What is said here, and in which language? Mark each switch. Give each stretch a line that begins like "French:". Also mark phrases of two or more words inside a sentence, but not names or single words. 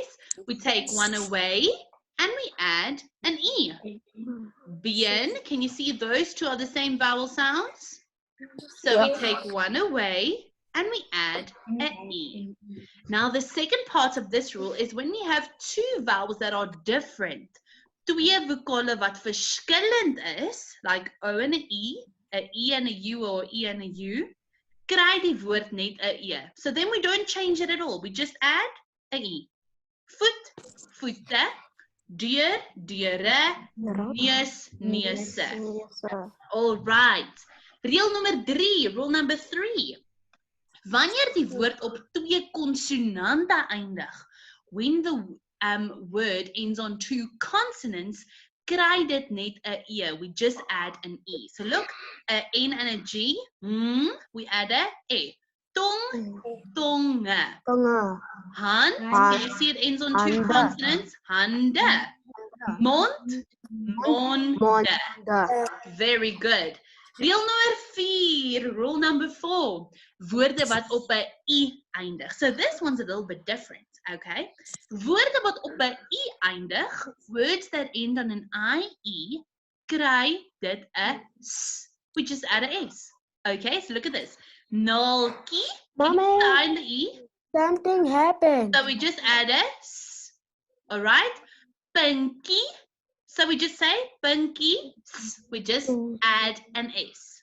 English: We take one away and we add an e. Bien, can you see those 2 are the same vowel sounds? So we take one away and we add an e. Now the second part of this rule is when we have 2 vowels that are different.
Afrikaans: 2 vokale wat verskillend is, like o en 'n e en 'n u or e en 'n u, kry die woord net 'n e.
English: So then we don't change it at all. We just add 'n e.
Afrikaans: Voet, voete, deur, deure, neus, neuse.
English: All right.
Afrikaans: Reël nummer 3,
English: rule number 3.
Afrikaans: Wanneer die woord op 2 konsonante eindig,
English: when the word ends on 2 consonants,
Afrikaans: kry dit net 'n e.
English: We just add an e. So look, 'n n and a g, we add a e.
Afrikaans: Tong, tonge.
English: Hand, can you see it ends on 2 consonants?
Afrikaans: Hande. Mond, monde.
English: Very good.
Afrikaans: Reël nummer 4,
English: rule number 4.
Afrikaans: Woorde wat op 'n i eindig.
English: So this one's a little bit different, okay?
Afrikaans: Woorde wat op 'n i eindig,
English: words that end on an ie,
Afrikaans: kry dit 'n s.
English: We just add a s. Okay, so look at this. Naltjie, Mommy, behind the e, something happened. so we just add a s. All right? Pinky, so we just say pinky, we just add an s.